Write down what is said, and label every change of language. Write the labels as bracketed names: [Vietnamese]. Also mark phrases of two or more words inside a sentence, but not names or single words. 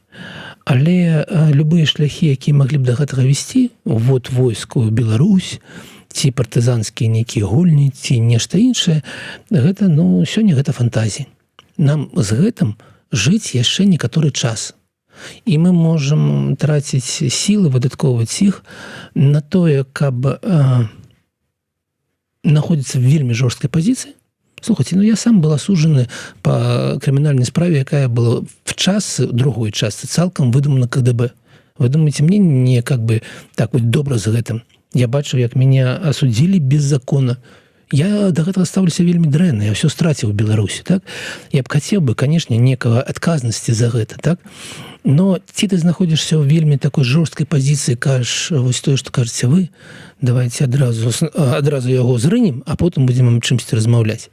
[Belarusian] Але любыя шляхі, якія маглі б да гэтага весці, вот войску Беларусь, ці партызанскія нейкія гульні, ці нешта іншае, гэта, ну, сёння гэта фантазія. Нам з гэтым жыць яшчэ некаторы час. І мы можам траціць сілы, выдаткоўваць іх на тое, каб находзіцца в вельмі жорсткай пазіцыі. [Russian] Слухайте, ну я сам был осужден по криминальной справе, [Belarusian] якая была [Russian] в час, другой части, цалком выдумана КГБ. Вы думаете, мне не как бы так вот добра за гэтым? [Belarusian] Я бачу, як [Russian] меня осудили без закона. [Belarusian] Я до гэтага ставлюся вельмі дрэнна, я все страціў у Беларусі, так? Я б хацеў бы, конечно, некага адказнасці за гэта, так? Но ці ты знаходзішся ў вельмі такой жорсткай пазіцыі, кажаш, вось тое, што кажаце вы, давайте адразу яго зрынем, а потым будзем аб чымсьці размаўляць.